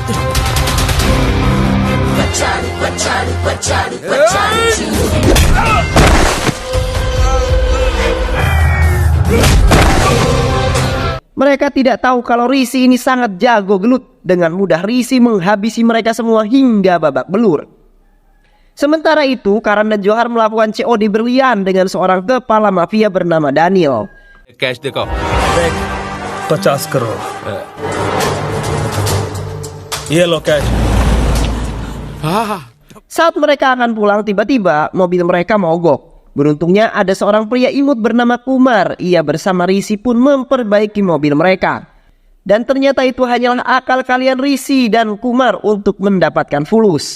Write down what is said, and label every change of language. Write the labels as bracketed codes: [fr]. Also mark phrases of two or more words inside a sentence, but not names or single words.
[id] Mereka tidak tahu kalau Rishi ini sangat jago gelut. Dengan mudah Rishi menghabisi mereka semua hingga babak belur. Sementara itu, Karan dan Johar melakukan COD berlian dengan seorang kepala mafia bernama Daniel. [hi] Cash dekho. देख 50 करोड़ ये लो कैश। [id] Saat mereka akan pulang, tiba-tiba mobil mereka mogok. Beruntungnya ada seorang pria imut bernama Kumar. Ia bersama Rishi pun memperbaiki mobil mereka. Dan ternyata itu hanyalah akal kalian Rishi dan Kumar untuk mendapatkan fulus.